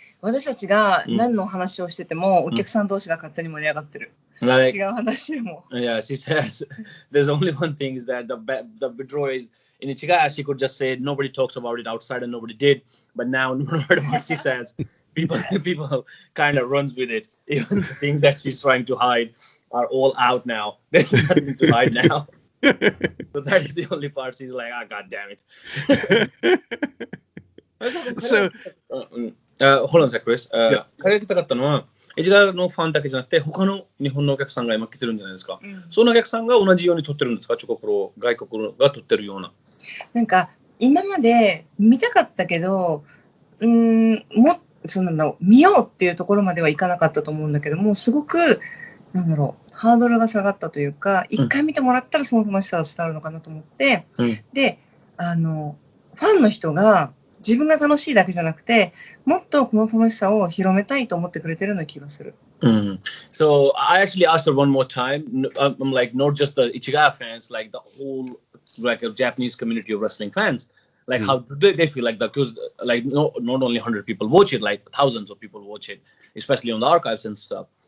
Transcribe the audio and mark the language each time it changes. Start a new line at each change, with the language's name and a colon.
Japanese: 私たちが何の話をしててもお客さん同士が勝手に盛り上がってる。違う話でも。
English: Yeah, she says there's only one thing is that the withdrawal is in Ichigai she could just say nobody talks about it outside and nobody did, but now no matter what she says, people kind of runs with it. Even the thing that she's trying to hide are all out now. There's nothing to hide now. So that is the only part she's like, god damn it. So hold on a sec, Chris.
Japanese: 彼が言いたかったのはエジガーのファンだけじゃなくて他の日本のお客さんが今来てるんじゃないですか、そのお客さんが同じように撮ってるんですか、チョコプロ外国が撮ってるような。なんか今まで見たかったけど見ようっていうところまではいかなかったと思うんだけども、すごくハードルが下がったというか、一回見てもらったらその楽しさが伝わるのかなと思って、でファンの人が自分が楽しいだけじゃなくて、もっとこの楽しさを広めたいと思ってくれてるような気がする。
English: So I actually asked her one more time. I'm like not just the Ichigai fans, like the whole like a Japanese community of wrestling fans. Like how do they feel like that? Because like not only 100 people watch it, like thousands of people watch it, especially on the archives and stuff.